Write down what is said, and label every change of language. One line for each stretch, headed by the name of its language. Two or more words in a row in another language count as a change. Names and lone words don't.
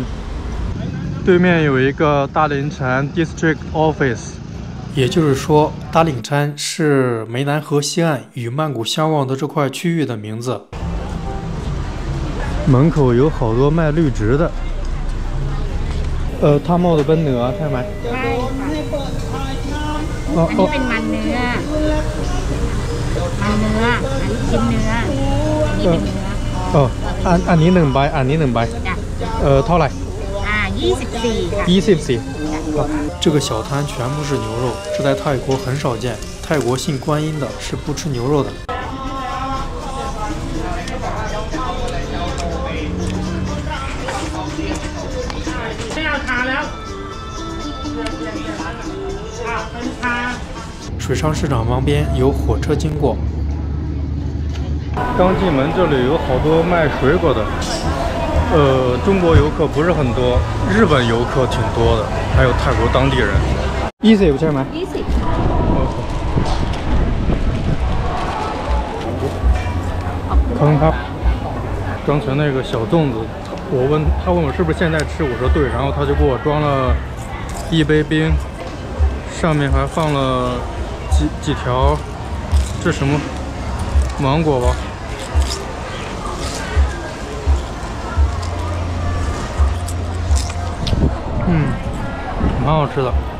Chinese: 对面有一个大林禅 District Office， 也就是说大林禅是湄南河西岸与曼谷相望的这块区域的名字。门口有好多卖绿植的。他冒的
Thai: เป็นเนื้อใช่ไหมอันนี้เป็นมันเนื้ออันนี้ชิ้นเนื้ออันนี้เป็นเนื้ออันนี้1ใบอันนี้1ใบเท่าไหร่24ค่ะ24
Chinese: 这个小摊全部是牛肉，这在泰国很少见。泰国信观音的是不吃牛肉的。水上市场旁边有火车经过。刚进门这里有好多卖水果的，中国游客不是很多，日本游客挺多的，还有泰国当地人。
Thai: 20 ใช่ไหม20ขอบคุณครับ。
Chinese: 刚才那个小粽子，他问我是不是现在吃，我说对，然后他就给我装了一杯冰，上面还放了几条，这什么芒果吧？蛮好吃的。